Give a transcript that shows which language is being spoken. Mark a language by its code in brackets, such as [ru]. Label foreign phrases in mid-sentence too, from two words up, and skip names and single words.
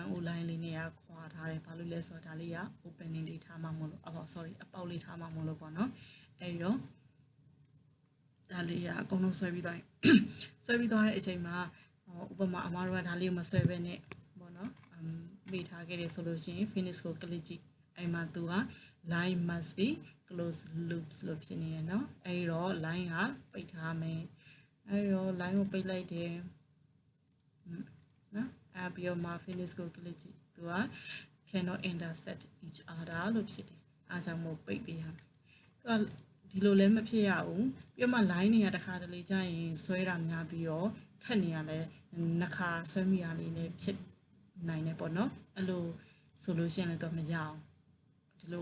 [my] န်းအိုး line လေးနဲ့ခွာထားတယ်ဘာလို့လဲဆိုတော့ဒါလေးက opening လေးထားမှမလို့sorry အပေါက်လေးထားမှမလို့ပေါ့เนาะအဲ့တော့ဒါလေးကအကုန်လုံးဆွဲပြီးသွားဆွဲပြီးသွားတဲ့အချိန်မှာဥပမာအမားတို့ကဒါလေးကိုမဆွဲဘဲနဲ့ပေါ့နော်မိထားခဲ့တယ်ဆိုလို့ရှိရင် finish ကို click ကြည့်အဲ့မှာသူက [en] line must be close loops [my] လို့ဖြစ်နေရနော်အဲ့တော့ line ကပိတ်ထားမယ်အဲ့တော့ line ကိုပိတ်လိုက်တယ် နော်အဲ့ပြီးတော့မှ finish ကို click ကြည့်သူက [en] cannot intersect each other [my] လို့ဖြစ်တယ်အားကြောင့်မို့ပိတ်ပေးရမယ်သူကဒီလိုလည်းမဖြစ်ရဘူးပြီးတော့မှ line တွေကတစ်ခါတလေကြာရင် ဆွဲတာများပြီးတော့ထက်နေရလဲနှစ်ခါဆွဲမိရလေးနဲ့ဖြစ်နိုင်တယ်ပေါ့နော်အဲ့လိုဆိုလို့ရှိရင်လည်းတော့မရအောင်ဒီလို